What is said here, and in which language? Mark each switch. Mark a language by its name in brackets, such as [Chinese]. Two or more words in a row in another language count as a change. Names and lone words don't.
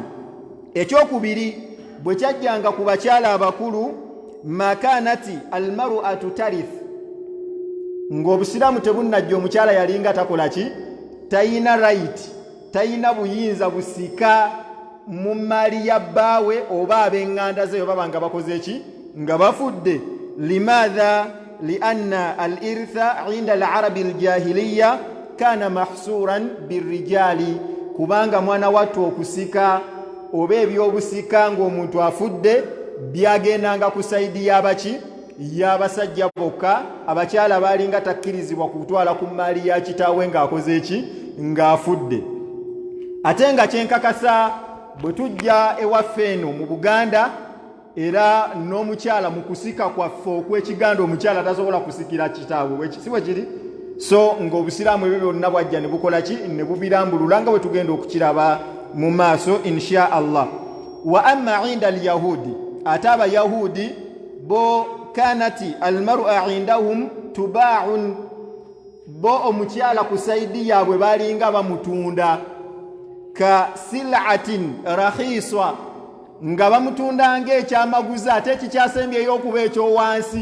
[Ganda] Ekyokubiri, bwe kyajjanga ku bakyala abakulu, [Arabic] مكانة المرأة ترث, [Ganda] ng'Obusiraamu tebunnajja omukyala yalinga takola ki? Tayina right, tayina buyinza busika mu mali ya bbaawe oba ab'eŋŋanda ze baba nga bakoze eki? Nga bafudde. Limadha? [Arabic] لأن الإرث عند العرب الجاهلية كان محصورا بالرجال, [Ganda] kubanga mwana wattu okusika oba ebyobusika ng'omuntu afudde byagendanga ku saidi y'abaki? Y'abasajja bokka. Abakyala baalinga takkirizibwa kutwala ku mali ya kitaawe ng'akoze eki? Ng'afudde. Ate nga kyenkakasa bwe tujja ewaffe eno mu Buganda, era n'omukyala mu kusika kwaffe okw'Ekiganda omukyala tasobola kusikira kitaawe, si bwe kiri? So ng'Obusiraamu ebyo byonna bwajja ne bukola ki? Ne bubirambulula, nga bwe tugenda okukiraba mu maaso [Arabic] إن شاء الله. وأما عند اليهود, [Ganda] ate Abayahudi bo [Arabic] كانت المرأة عندهم تباع, [Ganda] bo omukyala ku saidi yaabwe balinga bamutunda [Arabic] كسلعة رخيصة, [Ganda] nga bamutunda ng'ekyamaguzi ate ekikyasembyeyo okuba ekyowansi.